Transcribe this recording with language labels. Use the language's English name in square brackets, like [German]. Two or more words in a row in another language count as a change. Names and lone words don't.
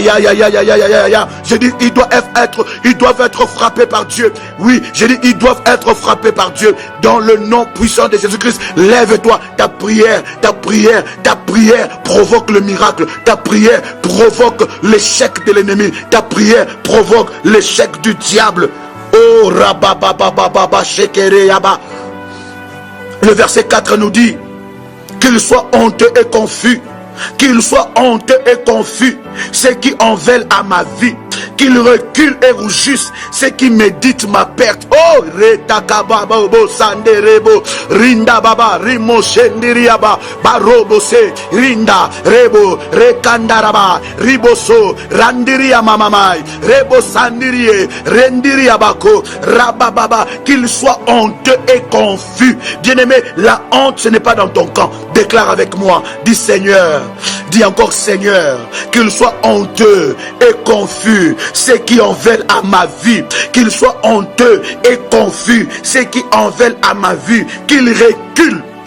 [French] Je dis ils doivent être frappés par Dieu. Oui, je dis ils doivent être frappés par Dieu. Dans le nom puissant de Jésus-Christ, lève-toi. Ta prière provoque le miracle. Ta prière provoque l'échec de l'ennemi. Ta prière provoque l'échec du diable. Oh rabababababa shekere yaba. Le verset 4 nous dit qu'il soit honteux et confus. Qu'il soit honteux et confus ceux qui en veulent à ma vie. qu'ils reculent et rougissent ceux qui méditent ma perte. Oh, retakababo sanderebo rinda baba rimo shendiriaba barobo se rinda rebo rekandaraba riboso randiria mamamai rebo sandirie rendiria bako rabababa, qu'ils soient honteux et confus. Bien-aimé, la honte ce n'est pas dans ton camp. Déclare avec moi, dis Seigneur, dis encore Seigneur, qu'ils soient honteux et confus ceux qui en veulent à ma vie, qu'ils soient honteux et confus ceux qui en veulent à ma vie, qu'ils reculent.